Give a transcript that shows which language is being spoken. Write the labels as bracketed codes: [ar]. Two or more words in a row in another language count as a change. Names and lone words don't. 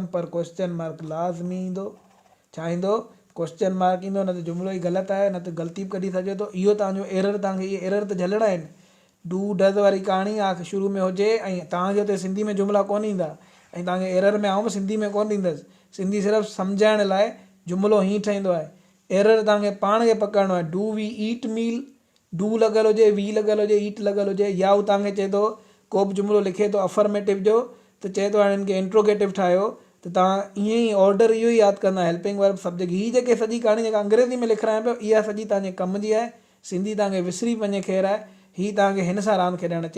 [sd] पर [en] question mark [sd] लाज़मी ईंदो। छा ईंदो, [en] question mark [sd] ईंदो, न त जुमिलो ई ग़लति आहे, न त ग़लती बि कढी सघे थो। इहो तव्हांजो एरर, तव्हांखे इहे एरर त झलणा आहिनि। [en] do does [sd] वारी कहाणी आहे शुरू में हुजे ऐं तव्हांखे हुते सिंधी में जुमिला कोन ईंदा, ऐं तव्हांखे एरर में आऊं बि सिंधी में कोन ॾींदुसि। सिंधी सिर्फ़ु सम्झाइण लाइ जुमिलो हीअं ठहींदो आहे। एरर तव्हांखे पाण खे पकड़णो आहे। [en] do we eat meal, [sd] डू लॻल हुजे, वी लॻल हुजे, ईट लॻल हुजे, या हू तव्हांखे चए थो को बि जुमिलो लिखे थो अफर्मेटिव जो, त चए थो हाणे हिनखे इंट्रोगेटिव ठाहियो, त तव्हां ईअं ई ऑर्डर इहो ई यादि कंदा, [en] helping verb subject. [sd] हीअ जेके सॼी कहाणी जेका अंग्रेज़ी में लिखायां पियो, इहा सॼी तव्हांजे कम जी आहे। सिंधी तव्हांखे विसरी वञे ख़ैरु आहे, हीअ तव्हांखे हिन सां रांदि खेॾणु अचे।